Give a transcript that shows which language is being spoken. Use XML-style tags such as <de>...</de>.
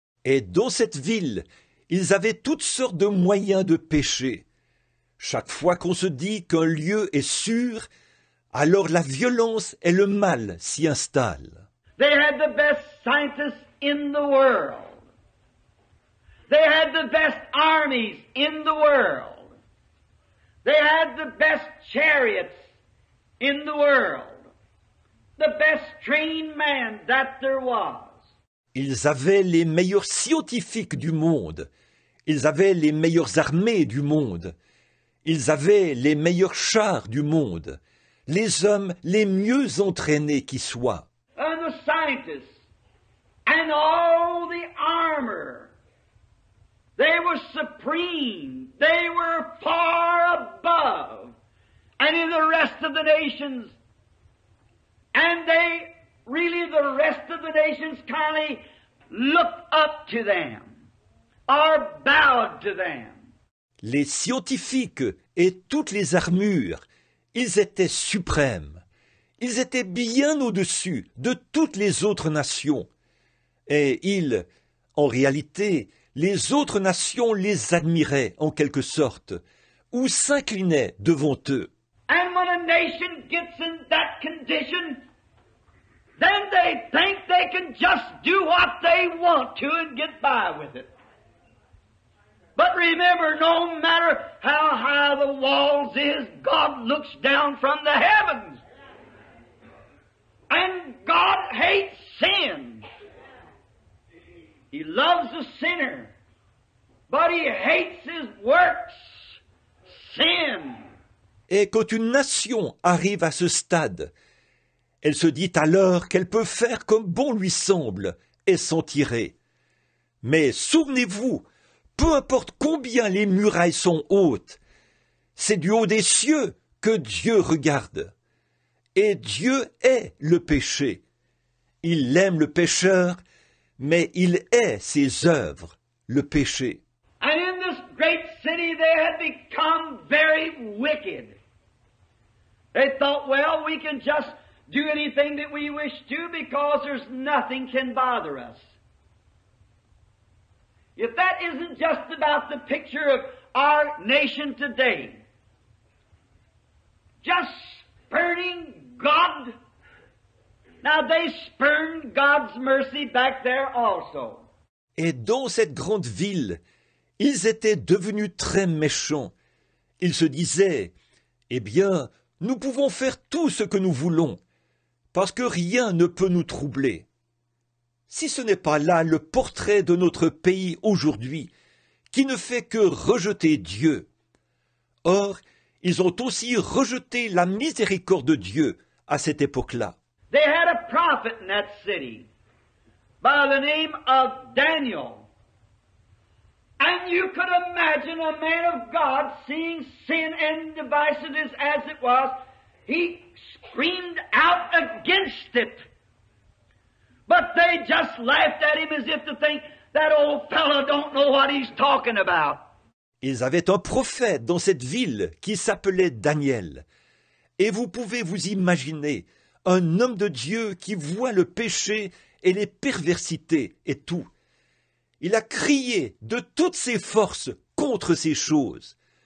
<fr>Et dans cette ville, ils avaient toutes sortes de moyens de pécher. Chaque fois qu'on se dit qu'un lieu est sûr, alors la violence et le mal s'y installent.</fr> <en>They had the best scientists in the world. They had the best armies in the world. They had the best chariots in the world. The best trained man that there was.</en> <fr>Ils avaient les meilleurs scientifiques du monde. Ils avaient les meilleures armées du monde. Ils avaient les meilleurs chars du monde. Les hommes les mieux entraînés qui soient.</fr> <en>And the scientists and all the armor. They were supreme. They were far above any of the rest of the nations. And they really, the rest of the nations kindly looked up to them or bowed to them.</en> <fr>Les scientifiques et toutes les armures, ils étaient suprêmes. Ils étaient bien au-dessus de toutes les autres nations. Et ils, en réalité, les autres nations les admiraient en quelque sorte, ou s'inclinaient devant eux.</fr> <en>And when a nation gets in that condition, then they think they can just do what they want to and get by with it. But remember, no matter how high the walls is, God looks down from the heavens. And God hates sin. He loves the sinner, but He hates his works, sin.</en> <fr>Et quand une nation arrive à ce stade, elle se dit alors qu'elle peut faire comme bon lui semble et s'en tirer. Mais souvenez-vous, peu importe combien les murailles sont hautes, c'est du haut des cieux que Dieu regarde. Et Dieu est le péché. Il aime le pécheur, mais il hait ses œuvres, le péché.</fr> <en>And in this great city they had become very wicked. They thought, well, we can just do anything that we wish to because there's nothing can bother us. If that isn't just about the picture of our nation today, just spurning God. Now they spurned God's mercy back there also.</en> <fr>Et dans cette grande ville, ils étaient devenus très méchants. Ils se disaient, eh bien, nous pouvons faire tout ce que nous voulons, parce que rien ne peut nous troubler. Si ce n'est pas là le portrait de notre pays aujourd'hui, qui ne fait que rejeter Dieu. Or, ils ont aussi rejeté la miséricorde de Dieu à cette époque-là.</fr> <en>They had a prophet in that city by the name of Daniel. And you could imagine a man of God seeing sin and divisiveness as it was. He screamed out against it. But they just laughed at him as if to think, that old fellow don't know what he's talking about.</en> <fr>Ils avaient un prophète dans cette ville qui s'appelait Daniel. Et vous pouvez vous imaginer un homme de Dieu qui voit le péché et les perversités et tout. Il a crié de toutes ses forces contre ces choses.</fr>